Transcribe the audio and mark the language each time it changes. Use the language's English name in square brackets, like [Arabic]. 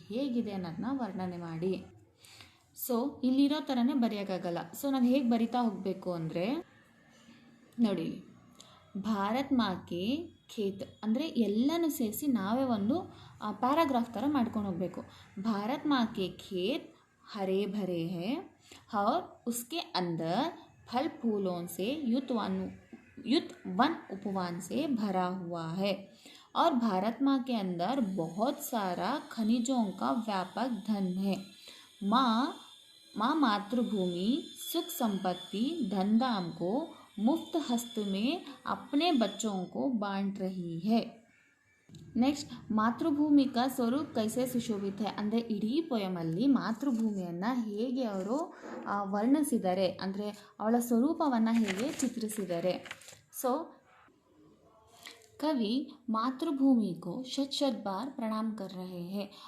[Kannada] ಹೇಗಿದೆ ಅನ್ನೋದನ್ನ ವರ್ಣನೆ ಮಾಡಿ. ಸೊ ಇಲ್ಲಿರೋ ಥರನೇ ಬರೆಯೋಕ್ಕಾಗಲ್ಲ. ಸೊ ನಾವು ಹೇಗೆ ಬರಿತಾ ಹೋಗಬೇಕು ಅಂದರೆ ನೋಡಿ, ಭಾರತ್ ಮಾಕೆ ಖೇತ್ ಅಂದರೆ ಎಲ್ಲನೂ ಸೇರಿಸಿ ನಾವೇ ಒಂದು ಪ್ಯಾರಾಗ್ರಾಫ್ ಥರ ಮಾಡ್ಕೊಂಡು ಹೋಗಬೇಕು. [Hindi] ಭಾರತ್ ಮಾಕೆ ಖೇತ್ हरे भरे हैं और उसके अंदर फल फूलों से युत वन उपवन से भरा हुआ है. और भारत माँ के अंदर बहुत सारा खनिजों का व्यापक धन है. माँ मातृभूमि सुख संपत्ति धन धाम को मुफ्त हस्त में अपने बच्चों को बांट रही है. [Kannada] ನೆಕ್ಸ್ಟ್, [Hindi] ಮಾತೃಭೂಮಿ ಕಾ ಸ್ವರೂಪ್ ಕೈಸೆ ಸುಶೋಭಿತ ಹೈ [Kannada] ಅಂದರೆ ಇಡೀ ಪೊಯಮಲ್ಲಿ ಮಾತೃಭೂಮಿಯನ್ನು ಹೇಗೆ ಅವರು ವರ್ಣಿಸಿದ್ದಾರೆ ಅಂದರೆ ಅವಳ ಸ್ವರೂಪವನ್ನು ಹೇಗೆ ಚಿತ್ರಿಸಿದ್ದಾರೆ. [Hindi] ಸೊ कवि मातृभूमि को शत शत बार प्रणाम कर रहे हैं.